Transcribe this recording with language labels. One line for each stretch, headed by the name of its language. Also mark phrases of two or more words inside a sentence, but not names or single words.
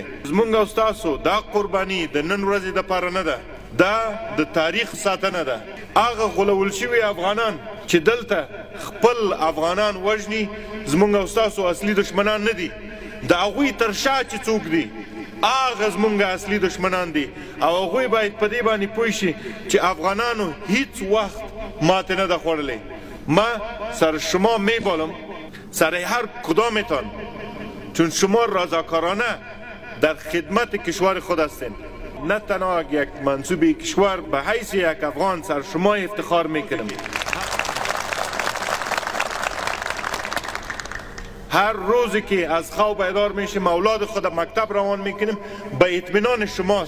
Pashto: زمونږ او ستاسو دا قرباني د نن ورځې دپاره نه ده، دا د تاریخ ساتنه ده. هغه غولول شوي افغانان چې دلته خپل افغانان وژني زمونږ او ستاسو اصلي دشمنان نه دي. د هغوی تر شا چې څوک دي هغه زمونږ اصلي دشمنان دي، او هغوی باید په دې باندې پوه شي چې افغانانو هیچ وقت ماته نه ده خوړلی.
Persian: ما سر شما میبالم، سر هر کدامتان، چون شما رضاکارانه در خدمت کشور خود هستین. نه تنها یک منصوب کشور، به حیث یک افغان سر شما افتخار میکنم. هر روزی که از خواب بیدار میشیم اولاد خود مکتب روان میکنیم به اطمینان شماست.